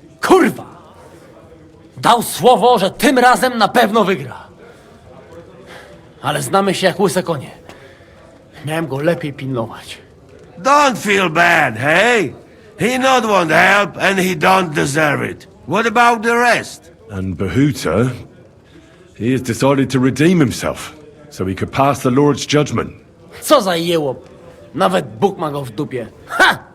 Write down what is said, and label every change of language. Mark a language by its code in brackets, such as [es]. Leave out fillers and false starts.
[pl] Kurwa! Dał słowo, że tym razem na pewno wygra. Ale znamy się jak łyse konie. Miałem go lepiej pilnować. [en] Don't feel bad, hey? He not want help and he don't deserve it. What about the rest? And Behuta, he has decided to redeem himself, so he could pass the Lord's judgment. [pl] Co za jełop. Nawet Bóg ma go w dupie. Ha!